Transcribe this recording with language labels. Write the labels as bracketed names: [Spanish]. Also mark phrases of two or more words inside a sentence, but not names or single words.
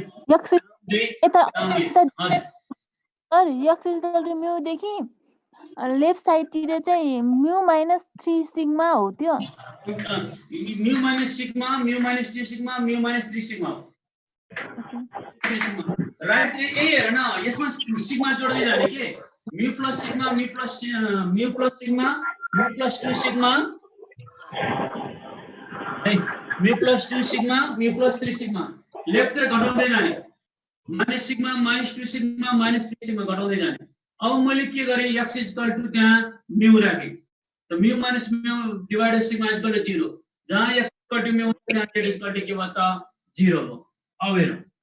[English] x equal to mu [Nepali] देखि लेफ्ट साइडतिर चाहिँ [English] mu minus 3 sigma [Nepali] हो त्यो [English] mu minus sigma mu minus 3 sigma mu minus 3 sigma हो 3 sigma right [Nepali] यही हेर न यसमा सिग्मा जोड्दै जाने के [English] mu plus sigma mu plus sigma mu plus 2 sigma है mu plus 2 sigma mu plus 3 sigma [Nepali] लेफ्टतिर घटाउँदै जाने [English] minus sigma minus 2 sigma minus 3 sigma [Nepali] घटाउँदै जाने अब मैले के गरे [English] x equal to [Nepali] त्यहाँ म्यू राखे त [English] mu minus mu divided sigma equal to 0 जहाँ x equal to mu त्यहाँ z equal to [Nepali] के भयो त 0 हो अब हेरौँ